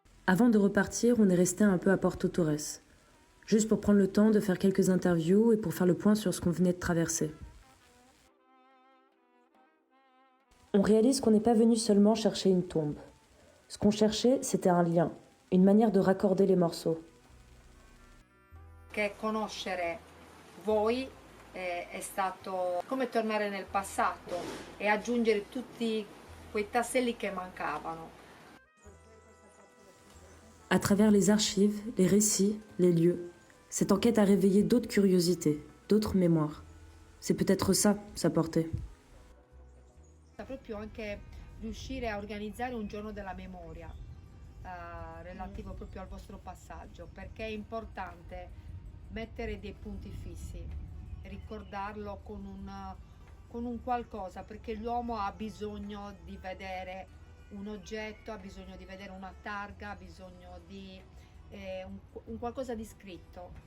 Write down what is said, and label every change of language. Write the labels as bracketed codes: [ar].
[fr] Avant de repartir, on est resté un peu à Porto Torres, juste pour prendre le temps de faire quelques interviews et pour faire le point sur ce qu'on venait de traverser. On réalise qu'on n'est pas venu seulement chercher une tombe. Ce qu'on cherchait, c'était un lien, une manière de raccorder les morceaux. [it] Che conoscere voi è stato come tornare nel passato e aggiungere tutti quei tasselli che mancavano. [fr] À travers les archives, les récits, les lieux, cette enquête a réveillé d'autres curiosités, d'autres mémoires. C'est peut-être ça, sa portée. [it] Proprio anche riuscire a organizzare un giorno della memoria relativo proprio al vostro passaggio, perché è importante mettere dei punti fissi, ricordarlo con un qualcosa, perché l'uomo ha bisogno di vedere un oggetto, ha bisogno di vedere una targa, ha bisogno di un qualcosa di scritto.